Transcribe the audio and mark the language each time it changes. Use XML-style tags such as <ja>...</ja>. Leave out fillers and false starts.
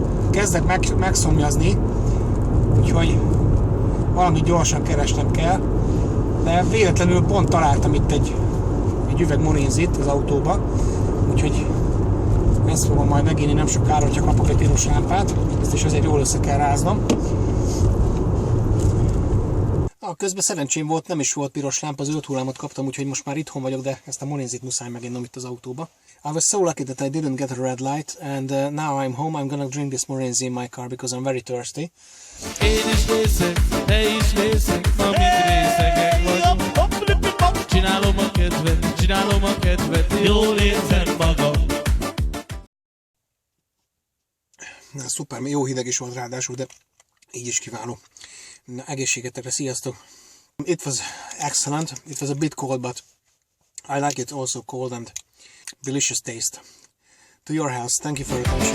<hu>Kezdek megszomjazni, úgyhogy valamit gyorsan keresnem kell, de véletlenül pont találtam itt egy üveg morinzit az autóba, úgyhogy ezt fogom majd meginni nem sokára, hogyha kapok egy piros lámpát, ezt is azért jól össze kell ráznom. Közben szerencsém volt, nem is volt piros lámpa, az 5 hullámot kaptam, úgyhogy most már itthon vagyok, de ezt a morinzit muszáj meginnom itt az autóba.</hu> <en>I was so lucky that I didn't get a red light, and now I'm home, I'm gonna drink this morinzi in my car because I'm very thirsty.</en> <hu>Én is részeg, te is részeg, ma mind részegek vagyunk. Csinálom a kedvet, jól érzem magam. Na szuper, jó hideg is volt ráadásul, de így is kiváló. Na, egészségetekre, sziasztok!</hu> <en>It was excellent. It was a bit cold, but I like it also cold and delicious taste. To your health. Thank you for your attention.</en>